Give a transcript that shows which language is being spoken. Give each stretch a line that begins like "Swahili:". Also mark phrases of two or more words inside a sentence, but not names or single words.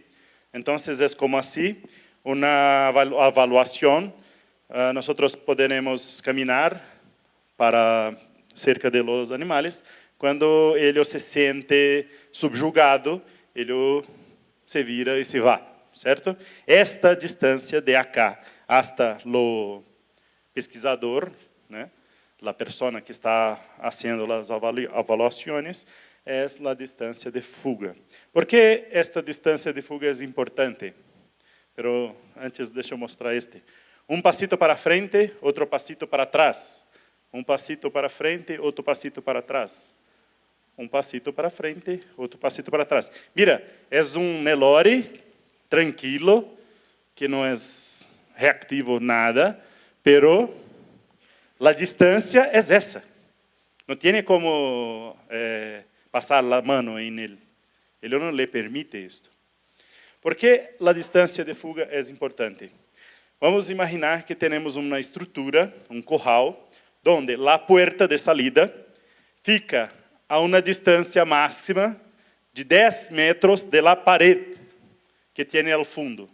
Spanish: Entonces es como así, una evaluación, nosotros podemos caminar para cerca de los animales, cuando ellos se siente subjugado, ellos se vira y se va.
Portuguese: Certo? Esta distância de acá hasta o pesquisador, né, a pessoa que está fazendo as avaliações, é a distância de fuga. Por que esta distância de fuga é importante? Pero antes, deixa eu mostrar este. Um passito para frente, outro passito para trás. Um passito para frente, outro passito para trás. Um passito para frente, outro passito para trás. Mira, é Nelore tranquilo, que não é reactivo nada, pero a distância é essa. Não tem como passar a mão em ele. Ele não lhe permite isto. Por que a distância de fuga é importante? Vamos imaginar que temos uma estrutura, um corral, onde a porta de salida fica a uma distância máxima de 10 metros da parede que tem ao fundo.